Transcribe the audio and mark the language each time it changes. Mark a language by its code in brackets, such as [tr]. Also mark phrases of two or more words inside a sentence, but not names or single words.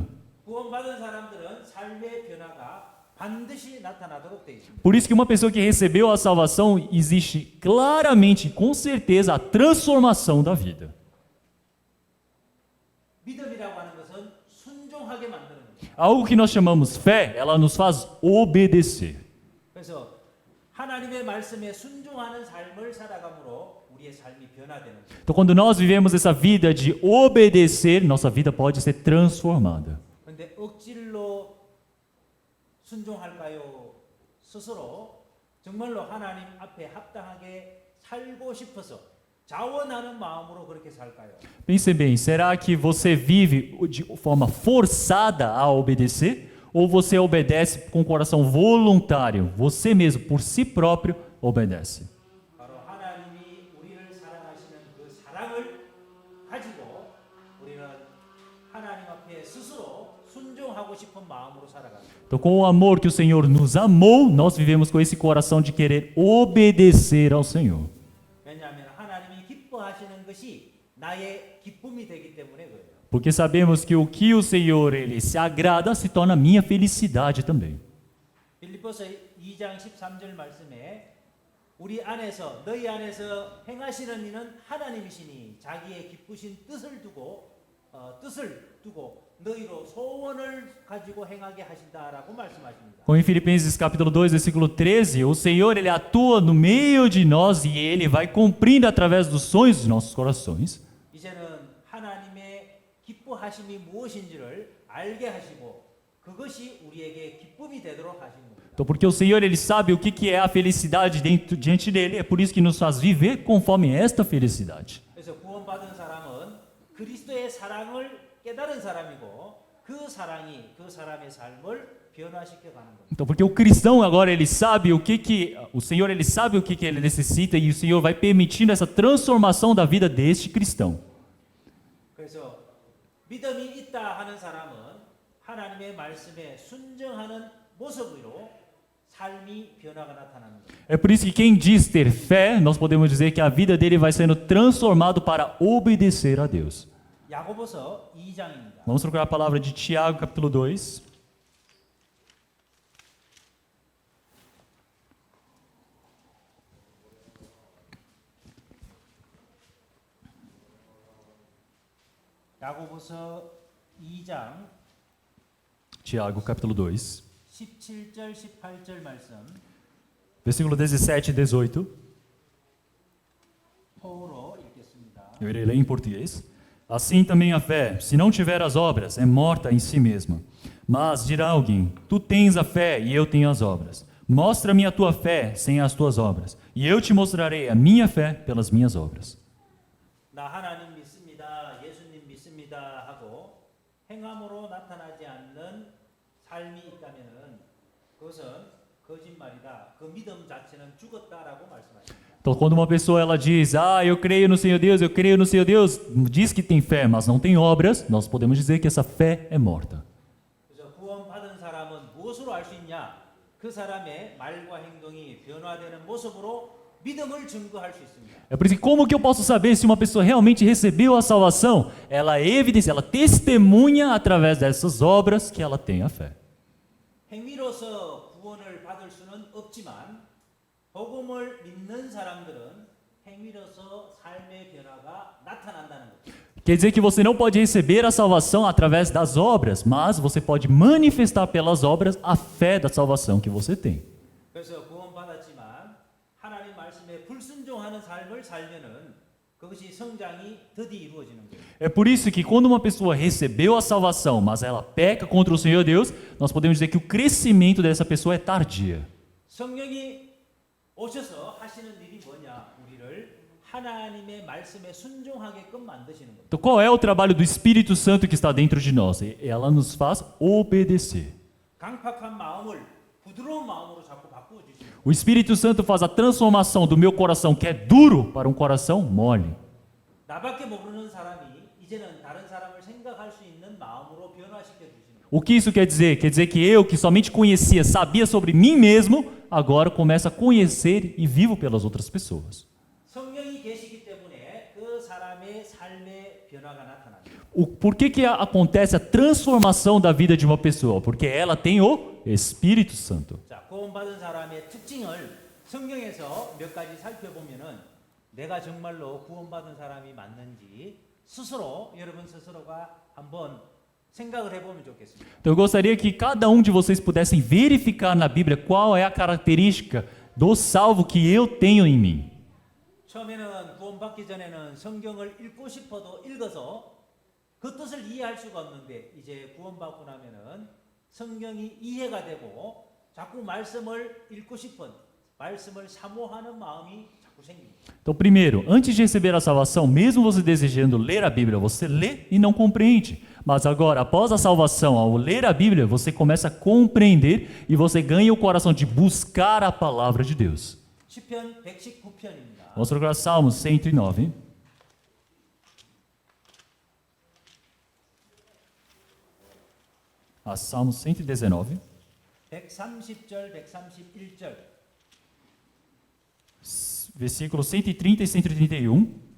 [ko] 구원받은 사람들은 삶의 변화가 반드시 나타나도록 되어 있습니다. [pt] Por isso que uma pessoa que recebeu a salvação, existe claramente, com certeza, a transformação da vida. [ko] 믿음이라고 하는 것은 순종하게 만드는 겁니다. [pt] Algo que nós chamamos fé, ela nos faz obedecer. [ko] 그래서 하나님의 말씀에 순종하는 삶을 살아감으로 우리의 삶이 변화되는 거예요. [pt] Então, quando nós vivemos essa vida de obedecer, nossa vida pode ser transformada. [ko] 그런데 억지로 순종할까요? 스스로 정말로 하나님 앞에 합당하게 살고 싶어서 자원하는 마음으로 그렇게 살까요? [pt] Pense bem, será que você vive de forma forçada a obedecer? Ou você obedece com o coração voluntário? Você mesmo, por si próprio, obedece. [ko] 바로 하나님이 우리를 사랑하시는 그 사랑을 가지고 우리는 하나님 앞에 스스로 순종하고 싶은 마음으로 살아갑니다. [pt] Então, com o amor que o Senhor nos amou, nós vivemos com esse coração de querer obedecer ao Senhor. [ko] 왜냐하면 하나님이 기뻐하시는 것이 나의 기쁨이 되기 때문에 그래요. [pt] Porque sabemos que o Senhor ele se agrada se torna minha felicidade também. [ko] 빌립보서 2장 13절 말씀에 우리 안에서 너희 안에서 행하시는 이는 하나님이시니 자기의 기쁘신 뜻을 두고 너희로 소원을 가지고 행하게 하신다라고 말씀하십니다. [pt] Como em Filipenses capítulo 2, versículo 13, o Senhor ele atua no meio de nós e ele vai cumprindo através dos sonhos dos nossos corações. [ko] 이제는 하나님의 기뻐하심이 무엇인지를 알게 하시고 그것이 우리에게 기쁨이 되도록 하시는 겁니다. [pt] Então, porque o Senhor ele sabe o que é a felicidade diante dele, é por isso que nos faz viver conforme esta felicidade. [ko] 그래서 구원받은 사람은 그리스도의 사랑을 깨달은 사람이고 그 사랑이 그 사람의 삶을 변화시켜 가는 겁니다. [pt] Então, porque o cristão agora ele sabe o Senhor ele sabe o que ele necessita e o Senhor vai permitindo essa transformação da vida deste cristão. [ko] 그래서 믿음이 있다 하는 사람은 하나님의 말씀에 순종하는 모습으로 삶이 변화가 나타나는 겁니다. [pt] É por isso que quem diz ter fé, nós podemos dizer que a vida dele vai sendo transformado para obedecer a Deus. [ko] 야고보서 2장입니다. [pt] Vamos procurar a palavra de Tiago, capítulo 2. [ko] 야고보서 2장 [pt] Tiago, capítulo 2, [ko] 17절 18절 말씀 [pt] versículo 17 e 18. [ko] 포로 읽겠습니다. [pt] Eu irei ler em português. Assim também a fé, se não tiver as obras, é morta em si mesma. Mas dirá alguém: tu tens a fé e eu tenho as obras. Mostra-me a tua fé sem as tuas obras, e eu te mostrarei a minha fé pelas minhas obras. [ko] 나 하나님 믿습니다. 예수님 믿습니다 하고 행함으로 나타나지 않는 삶이 있다면은 그것은 거짓말이다. 그 믿음 자체는 죽었다라고 말씀하십니다. [pt] Então, quando uma pessoa ela diz: eu creio no Senhor Deus, eu creio no Senhor Deus, diz que tem fé, mas não tem obras, nós podemos dizer que essa fé é morta. [ko] 그래서 구원받은 사람은 무엇으로 알 수 있냐? 그 사람의 말과 행동이 변화되는 모습으로 믿음을 증거할 수 있습니다. [pt] É por isso que como que eu posso saber se uma pessoa realmente recebeu a salvação? Ela evidencia, ela testemunha através dessas obras que ela tem a fé. [ko] 행위로서 구원을 받을 수는 없지만 복음을 믿는 사람들은 행위로서 삶의 변화가 나타난다는 거죠. [pt] Quer dizer que você não pode receber a salvação através das obras, mas você pode manifestar pelas obras a fé da salvação que você tem. [ko] 그래서 구원받았지만 하나님 말씀에 불순종하는 삶을 살면은 그것이 성장이 더디 이루어지는 거예요. [pt] É por isso que quando uma pessoa recebeu a salvação, mas ela peca contra o Senhor Deus, nós podemos dizer que o crescimento dessa pessoa é tardia. [ko] 성령이 오셔서 하시는 일이 뭐냐? 우리를 하나님의 말씀에 순종하게끔 만드시는 겁니다. [pt] Então, qual é o trabalho do Espírito Santo que está dentro de nós? Ela nos faz obedecer. [ko] 강팍한 마음을 부드러운 마음으로 자꾸 바꾸어 주시는 거예요. [pt] O Espírito Santo faz a transformação do meu coração que é duro para um coração mole. [ko] 나밖에 모르는 사람이 이제는 다른 사람을 생각할 수 있는 마음으로 변화시켜 주시는 거예요. [pt] O que isso quer dizer? Quer dizer que eu, que somente conhecia, sabia sobre mim mesmo, agora começo a conhecer e vivo pelas outras pessoas. [ko] 성령이 계시기 때문에 그 사람의 삶의 변화가 나타납니다. [pt] Por que acontece a transformação da vida de uma pessoa? Porque ela tem o Espírito Santo. [ko] 자, 구원받은 사람의 특징을 성경에서 몇 가지 살펴보면은 내가 정말로 구원받은 사람이 맞는지 스스로 여러분 스스로가 한번 생각을 해보면 좋겠습니다. [pt] Então eu gostaria que cada um de vocês pudessem verificar na Bíblia qual é a característica do salvo que eu tenho em mim. [ko] 처음에는 구원받기 전에는 성경을 읽고 싶어도 읽어서 그 뜻을 이해할 수가 없는데 이제 구원받고 나면은 성경이 이해가 되고 자꾸 말씀을 읽고 싶은 말씀을 사모하는 마음이 자꾸 생깁니다. [pt] Então, primeiro, antes de receber a salvação, mesmo você desejando ler a Bíblia, você lê e não compreende. Mas agora, após a salvação, ao ler a Bíblia, você começa a compreender e você ganha o coração de buscar a palavra de Deus. [ko] 시편 119편입니다. [pt] Vamos procurar Salmos 109. Salmos 119. [ko] 130절, 131절. [pt] Versículos 130 e 131.